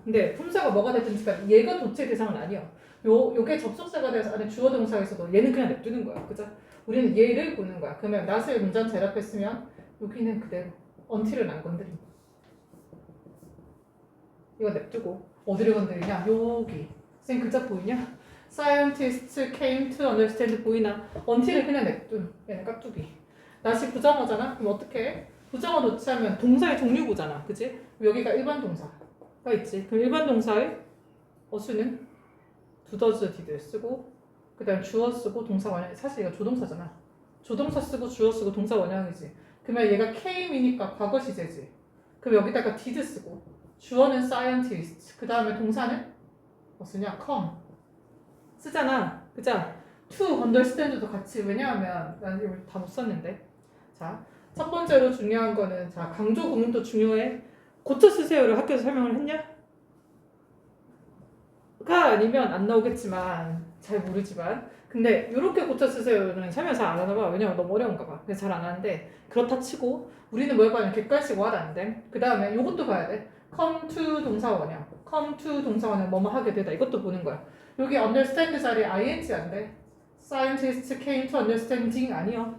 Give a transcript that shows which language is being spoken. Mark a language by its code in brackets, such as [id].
[ko] 근데 품사가 뭐가 되든지 간에 얘가 도체 대상은 아니야. 요게 접속사가 돼서 안에 주어 동사에서도 얘는 그냥 냅두는 거야. 그죠? 우리는 얘를 보는 거야. 그러면 not을 문장 제일 앞에 쓰면 여기는 그대로 until은 안 건드림. 이거 냅두고 어디를 건드리냐? 여기. 쌤 글자 보이냐? [en] Scientists came to understand [ko] 보이나? until을 그냥 냅둔. 얘는 깍두기. not이 부정어잖아? 그럼 어떻게 해? 부정어 도치하면 동사의 종류구잖아. 그치? 여기가 일반 동사가 있지. 그럼 일반 동사의 어수는 does, did 쓰고 그 다음 주어 쓰고 동사 원형. 사실 이거 조동사잖아. 조동사 쓰고 주어 쓰고 동사 원형이지. 그러면 얘가 came이니까 과거 시제지. 그럼 여기다가 did 쓰고 주어는 scientist 그 다음에 동사는 뭐 쓰냐? come 쓰잖아. 그죠? to understand도 같이. 왜냐하면 난 이걸 다 못 썼는데. 자, 첫 번째로 중요한 거는 자 강조 구문도 중요해. 고쳐 쓰세요를 학교에서 설명을 했냐? 가 아니면 안 나오겠지만 잘 모르지만 근데 이렇게 고쳐 쓰세요는 설명 잘 안 하나 봐. 왜냐면 너무 어려운가 봐. 그래서 잘 안 하는데 그렇다 치고 우리는 뭘 봐야 객관식 와도 안 돼. 그 다음에 이것도 봐야 돼. come to 동사 원형. come to 동사 원형 뭐뭐 하게 되다. 이것도 보는 거야. 여기 understand 자리에 ing 안 돼. [en] scientists came to understanding [ko] 아니야.